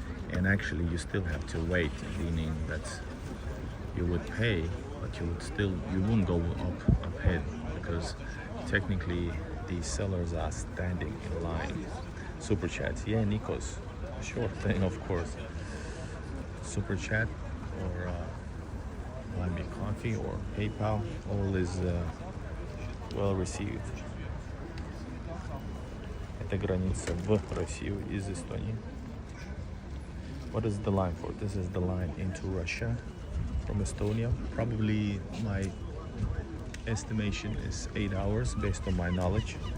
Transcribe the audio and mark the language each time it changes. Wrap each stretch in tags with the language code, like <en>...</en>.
<en>And actually you still have to wait, meaning that you would pay, but you wouldn't go up ahead because technically the sellers are standing in line. Super chats, yeah, Nikos, sure thing, of course. Super chat or buy me coffee or PayPal, all is well received.</en> <ru>Это граница в Россию из Эстонии.</ru> <en>What is the line for? This is the line into Russia from Estonia. Probably my estimation is 8 hours based on my knowledge.</en>